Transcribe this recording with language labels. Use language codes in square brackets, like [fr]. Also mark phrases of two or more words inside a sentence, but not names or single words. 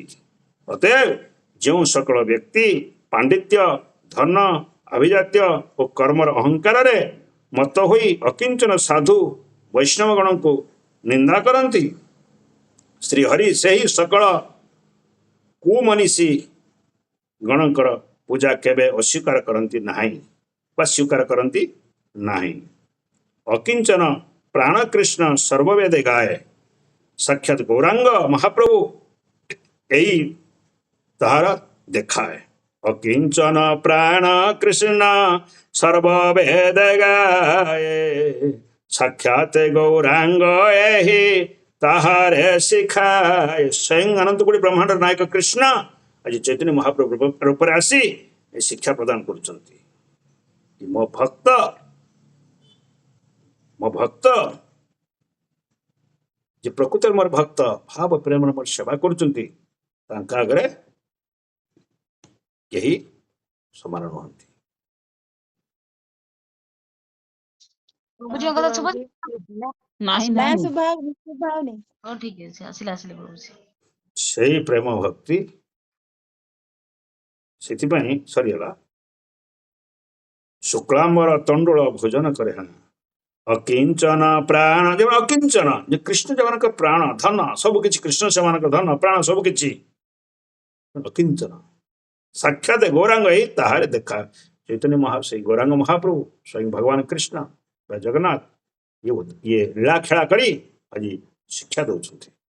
[or] ଅତଏବ ଯେଉଁ ସକଳ ବ୍ୟକ୍ତି ପାଣ୍ଡିତ୍ୟ, ଧନ, ଆଭିଜାତ୍ୟ ଓ କର୍ମର ଅହଙ୍କାରରେ ମତ ହୋଇ ଅକିଞ୍ଚନ ସାଧୁ ବୈଷ୍ଣବଗଣଙ୍କୁ ନିନ୍ଦା କରନ୍ତି, ଶ୍ରୀହରି ସେହି ସକଳ କୁମନୀଷୀ ଗଣଙ୍କର ପୂଜା କେବେ ଅସ୍ୱୀକାର କରନ୍ତି ନାହିଁ ବା ସ୍ୱୀକାର କରନ୍ତି ନାହିଁ। ଅକିଞ୍ଚନ ପ୍ରାଣକୃଷ୍ଣ ସର୍ବବେଦେ ଗାଏ, ସାକ୍ଷାତ ଗୌରାଙ୍ଗ ମହାପ୍ରଭୁ ଏହି ତାହାର ଦେଖାଏ। ଅକିଞ୍ଚନ ପ୍ରାଣ କୃଷ୍ଣ ସର୍ବବେଦ ଗାଏ ସାକ୍ଷାତ ଗୌରାଙ୍ଗ ଏହି ତାହାରେ ଶିଖାଏ। ସ୍ୱୟଂ ଅନନ୍ତ କୋଟି ବ୍ରହ୍ମାଣ୍ଡ ନାୟକ କୃଷ୍ଣ ଆଜି ଚୈତନ୍ୟ ମହାପ୍ରଭୁ ରୂପ ଆସି ଶିକ୍ଷା ପ୍ରଦାନ କରୁଛନ୍ତି ମୋ ଭକ୍ତ ଯେ ପ୍ରକୃତ ମୋର ଭକ୍ତ ଭାବ ପ୍ରେମ ମୋର ସେବା କରୁଛନ୍ତି ତାଙ୍କ ଆଗରେ ଏହି ସମାନ ନୁହନ୍ତି। प्रभुजी କଥା ଶୁଭା ନାହିଁ ନା ଶୁଭାଉନି। ହଉ ଠିକ ଅଛି ଆସିଲେ ପ୍ରଭୁଜି। ସେଇ ପ୍ରେମ ଭକ୍ତି ସେଥିପାଇଁ ସରିଗଲା। ଶୁକ୍ଳାମ୍ବର ତଣ୍ଡୁଳ ଭୋଜନ କରେ ହଁ ଅକିଞ୍ଚନ ପ୍ରାଣ ଯେବେ ଅକିଞ୍ଚନ ଯେ କୃଷ୍ଣ ସେମାନଙ୍କ ପ୍ରାଣ ଧନ ସବୁ କିଛି କୃଷ୍ଣ ସେମାନଙ୍କ ଧନ ପ୍ରାଣ ସବୁ କିଛି ଅକିଞ୍ଚନ ସାକ୍ଷାତ ଗୌରାଙ୍ଗ ଏଇ ତାହାରେ ଦେଖା ଚୈତନ୍ୟ ସେଇ ଗୌରାଙ୍ଗ ମହାପ୍ରଭୁ ସ୍ୱୟଂ ଭଗବାନ କୃଷ୍ଣ ବା ଜଗନ୍ନାଥ ଇଏ ଲୀଳା ଖେଳା କରି ଆଜି ଶିକ୍ଷା ଦଉଛନ୍ତି।